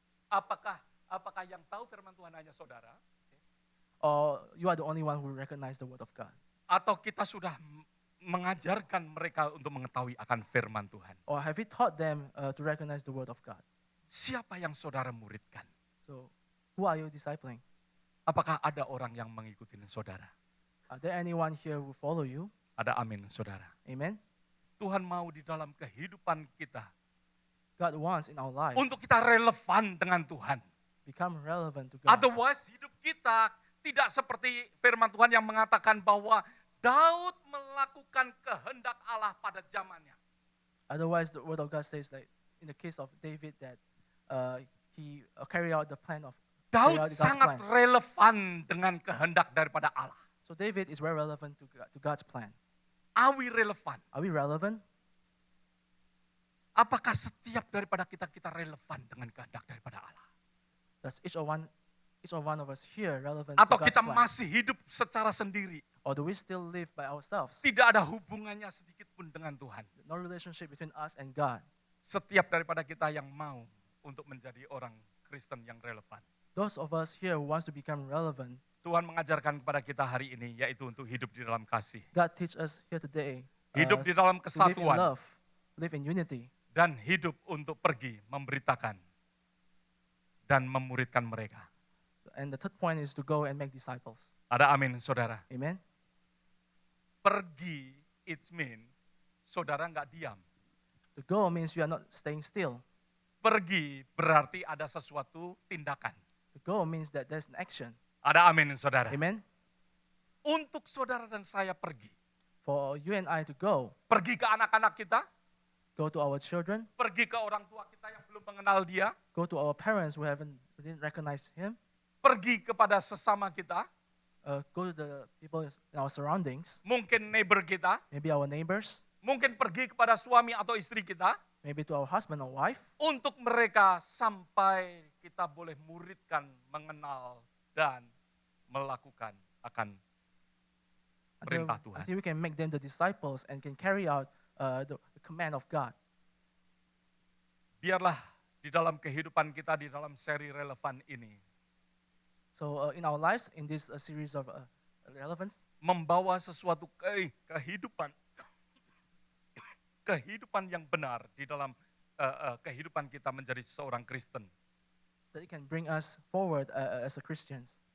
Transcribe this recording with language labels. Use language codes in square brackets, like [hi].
[id] Apakah yang tahu firman Tuhan hanya saudara? [en] Or you are the only one who recognize the word of God? [id] Atau kita sudah mengajarkan mereka untuk mengetahui akan firman Tuhan? [en] Or have you taught them to recognize the word of God? [id] Siapa yang saudara muridkan? [en] So, who are you discipling? [id] Apakah ada orang yang mengikuti saudara? [en] Are there anyone here who follow you? [id] Ada amin saudara. [en] Amen. [id] Tuhan mau di dalam kehidupan kita [en] God wants in our lives [id] untuk kita relevan dengan Tuhan. [en] become relevant to God. [id] Otherwise hidup kita tidak seperti firman Tuhan yang mengatakan bahwa Daud melakukan kehendak Allah pada zamannya. [en] Otherwise, the word of God says that in the case of David that he carry out the plan of [id] Daud [en] carry out God's [id] sangat [en] plan. [id] relevan dengan kehendak daripada Allah. [en] So David is very relevant to God's plan. Are we relevant? Are we relevant? [id] Apakah setiap daripada kita relevan dengan kehendak daripada Allah? [en] Does each one of us here relevant [id] Atau [en] to God's [id] kita [en] plan? [id] masih hidup secara sendiri? [en] Or do we still live by ourselves? [id] Tidak ada hubungannya sedikit pun dengan Tuhan. [en] No relationship between us and God. [id] Setiap daripada kita yang mau untuk menjadi orang Kristen yang relevan. [en] Those of us here who wants to become relevant, [id] Tuhan mengajarkan kepada kita hari ini, yaitu untuk hidup di dalam kasih. [en] God teach us here today [id] Hidup di dalam [en] to live in [id] kesatuan. [en] love, live in unity, [id] Dan hidup untuk pergi, memberitakan, dan memuridkan mereka. [en] and the third point is to go and make disciples. [id] Ada amin, saudara. [en] Amen. [id] Pergi, [en] it mean, [id] saudara nggak diam. [en] To go means you are not staying still. [id] Pergi berarti ada sesuatu tindakan. [en] To go means that there's an action. [id] Ada amin, saudara. [en] Amen. [id] Untuk saudara dan saya pergi. [en] For you and I to go, [id] Pergi ke anak-anak kita, [en] go to our children, [id] pergi ke orang tua kita yang belum mengenal dia, [en] go to our parents who didn't recognize him, [id] pergi kepada sesama kita, [en] go to the people in our surroundings, [id] mungkin neighbor kita, [en] maybe our neighbors, [id] mungkin pergi kepada suami atau istri kita, [en] maybe to our husband or wife, [id] untuk mereka sampai kita boleh muridkan, mengenal, dan melakukan akan perintah Tuhan. [en] until we can make them the disciples and can carry out the command of God. [id] Biarlah di dalam kehidupan kita, di dalam seri relevan ini, [en] So in our lives, in this series of relevance, [id] membawa sesuatu kehidupan, kehidupan yang benar di dalam kehidupan kita menjadi seorang Kristen. [en] that it can bring us forward as a Christians.